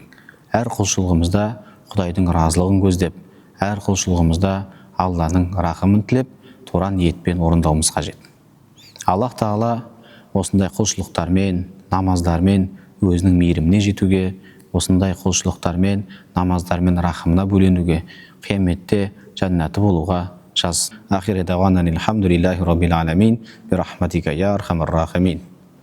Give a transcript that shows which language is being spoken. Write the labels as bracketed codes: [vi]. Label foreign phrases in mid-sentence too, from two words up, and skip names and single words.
[kk] Әр құлшылығымызда Құдайдың разылығын көздеп, әр құлшылығымызда Алланың рахымын тілеп, тура ниетпен орындауымыз қажет. Аллах тағала осындай құлшылықтармен, намаздармен өзінің мейіріміне жетуге, осындай құлшылықтармен, намаздармен рахымына бөленуге, қияметте жәннаты болуға жазсын. [ar] آخر دعوانا الحمد لله رب العالمين، برحمتك يا أرحم الراحمين.